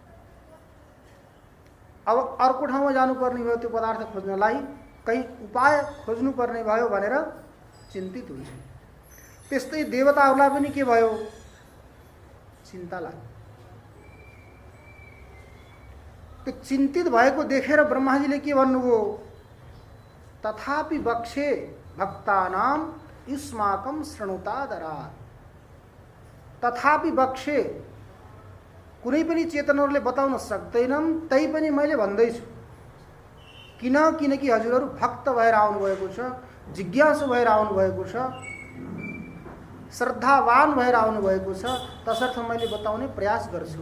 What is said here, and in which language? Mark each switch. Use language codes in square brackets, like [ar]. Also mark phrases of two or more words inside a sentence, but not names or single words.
[ne] अब अर्को ठाउँमा जानुपर्ने भयो त्यो पदार्थ खोज्नलाई, कहीं उपाय खोज्नुपर्ने भयो भनेर चिन्तित हुन्छ। त्यस्तै देवताहरूलाई पनि के भयो? चिन्ता लाग्यो। त्यो चिन्तित भएको देखेर ब्रह्माजीले के भन्नुभयो? [sa] तथापि बक्षे भक्तानां युष्माकं शृणुतादरात्। तथापि बक्षे, [ne] कुनै पनि चेतनहरूले बताउन सक्दैनन्, तै पनि मैले भन्दैछु। किनकि हजुरहरू भक्त भएर आउनुभएको छ, जिज्ञासु भएर आउनुभएको छ, श्रद्धावान भएर आउनुभएको छ, तसर्थ मैले बताउने प्रयास गर्छु।